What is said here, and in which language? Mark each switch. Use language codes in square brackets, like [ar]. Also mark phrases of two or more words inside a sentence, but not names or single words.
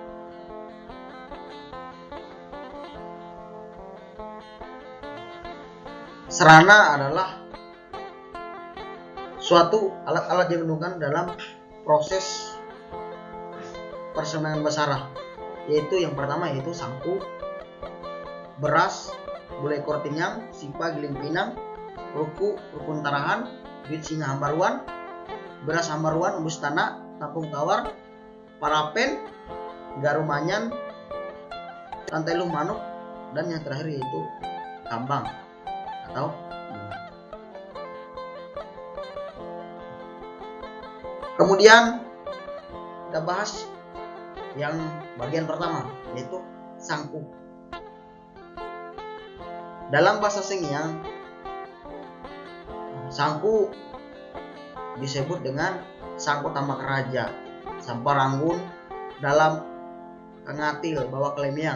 [id] Sarana adalah suatu alat-alat yang digunakan dalam proses persembayangan basarah, yaitu yang pertama yaitu sangku, beras, gulai kortinyang, sipa, giling pinang, ruku, rukun tarahan, duit singa hambaruan, beras hambaruan, embus tanah, tampung tawar, parapen, garumanyan, rantai luh manuk, dan yang terakhir yaitu kambang atau kemudian kita bahas yang bagian pertama, yaitu sangku. Dalam bahasa Sengiang, sangku disebut dengan [nij] sangku tamak raja, samparanggun dalam kangatil bawa kelemiang.